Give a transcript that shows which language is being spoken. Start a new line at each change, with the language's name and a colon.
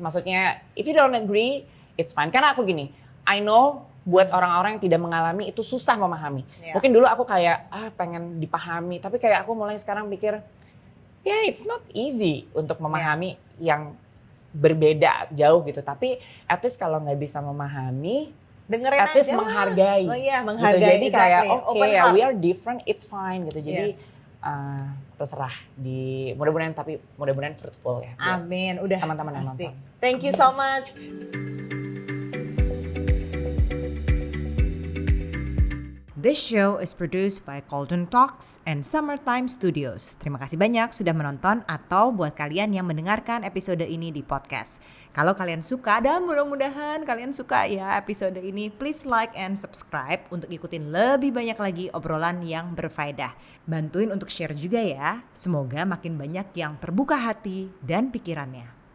Indonesian: Maksudnya
English: if you don't agree, it's fine.
Indonesian: Karena aku gini,
English: I know
Indonesian: buat orang-orang yang tidak mengalami itu susah memahami. Mungkin dulu aku kayak pengen dipahami, tapi kayak aku mulai sekarang pikir,
English: it's not easy
Indonesian: untuk memahami yang berbeda jauh gitu. Tapi
English: at least
Indonesian: kalau nggak bisa memahami, dengerin
English: at least
Indonesian: aja. menghargai. Oh iya, Gitu. menghargai. Jadi kayak
English: we are different, it's fine
Indonesian: gitu. Jadi terserah mudah-mudahan fruitful ya. Amin. Udah teman-teman yang nonton.
English: Thank you so much. This show is produced by Golden Talks and Summertime Studios.
Indonesian: Terima kasih banyak sudah menonton atau buat kalian yang mendengarkan episode ini di podcast. Kalau kalian suka dan mudah-mudahan kalian suka ya episode ini,
English: please like and subscribe
Indonesian: untuk ikutin lebih banyak lagi obrolan yang berfaedah. Bantuin untuk share juga ya. Semoga makin banyak yang terbuka hati dan pikirannya.